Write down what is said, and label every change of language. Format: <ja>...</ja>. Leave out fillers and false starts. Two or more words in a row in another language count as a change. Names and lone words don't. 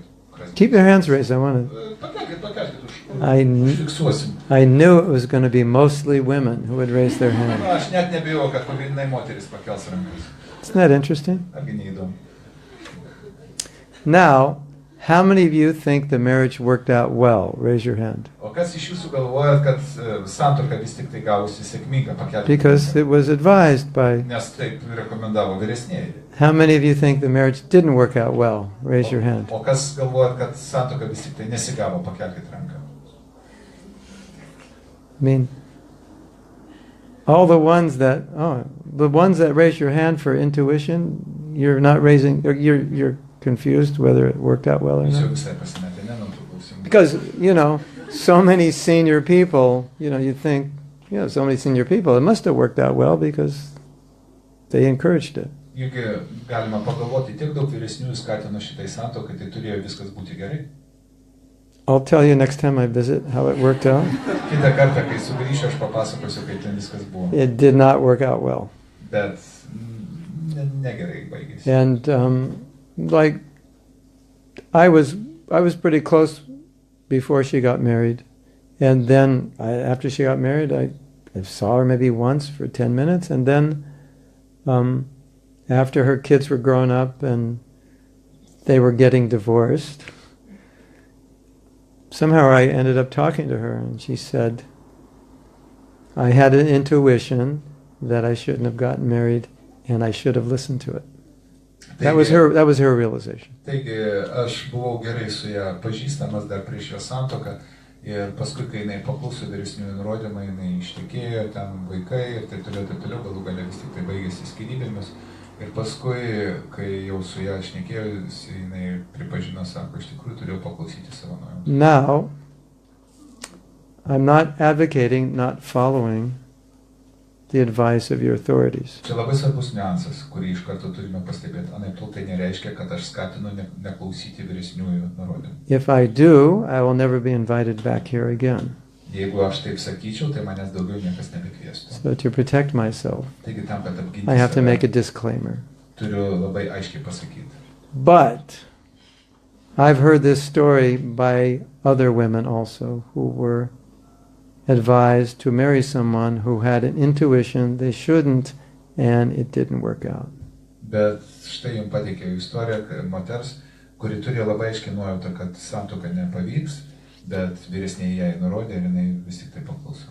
<en>Keep your hands raised, I want to... I knew it was going to be mostly women who would raise their hands.</en> <lt>Aš net nebijau, kad pagrindinai moteris pakels rankas.</lt> <en>Isn't that interesting?</en> <lt>Argi neįdomu.</lt> <en>Now, how many of you think the marriage worked out well? Raise your hand.</en> <lt>O kas iš jūsų galvojat, kad santuoka vis tik tai gavosi sėkminga, pakelkit?</lt> <en>Because it was advised by...</en> <lt>Nes taip rekomendavo vyresnieji.</lt> <en>How many of you think the marriage didn't work out well? Raise your hand.</en> <lt>O kas galvojat, kad santuoka vis tik tai nesigavo, pakelkit ranką?</lt> <en>I mean, all the ones that raise your hand for intuition, you're not raising, you're confused whether it worked out well or not. Because, so many senior people, you think, so many senior people, it must have worked out well because they encouraged it.</en> <lt>Juk galima pagalvoti, tiek daug vyresnių skatino šitai santuokai, tai turėjo viskas būti gerai.</lt> <en>I'll tell you next time I visit how it worked out.</en> <lt>Kitą kartą, kai sugrįšiu, aš papasakosiu, kaip ten viskas buvo.</lt> <en>It did not work out well.</en> <lt>Bet negerai baigėsi.</lt> <en>And I was pretty close before she got married, and then after she got married, I saw her maybe once for 10 minutes, and then after her kids were grown up and they were getting divorced, somehow I ended up talking to her, and she said, I had an intuition that I shouldn't have gotten married, and I should have listened to it. That was her realization.</en> <lt>Taigi, aš buvau gerai su ją pažįstamas dar prieš jo santuoką, ir paskui, kai jinai pakluso vyresniųjų nurodymą, jinai ištekėjo, ten vaikai ir taip toliau, galų gale vis tik tai baigėsi skyrybėmis. Ir paskui, kai jau su ją šnekėjusi, jinai pripažino, sako, iš tikrųjų turėjau paklausyti savo nuomonę.</lt> <en>Now, I'm not advocating not following the advice of your authorities.</en> <lt>Čia labai svarbus niuansas, kurį iš karto turime pastebėti. Anaiptol tai nereiškia, kad aš skatinu neklausyti vyresniųjų nurodymų.</lt> <en>If I do, I will never be invited back here again.</en> <lt>Jeigu aš taip sakyčiau, tai manęs daugiau niekas nebekviestų.</lt> <en>So to protect myself,</en> <lt>Taigi tam, kad apginti</lt> <en>I have to save, make a disclaimer.</en> <lt>turiu labai aiškiai pasakyti.</lt> <en>But I've heard this story by other women also who were advised to marry someone who had an intuition they shouldn't, and it didn't work out.</en> <lt>Bet štai jums pateikiau istoriją moters, kuri turėjo labai aiškiai nuojautą, kad santuoka nepavyks, bet vyresnėje jai nurodė ir jinai vis tik tai pakluso.</lt>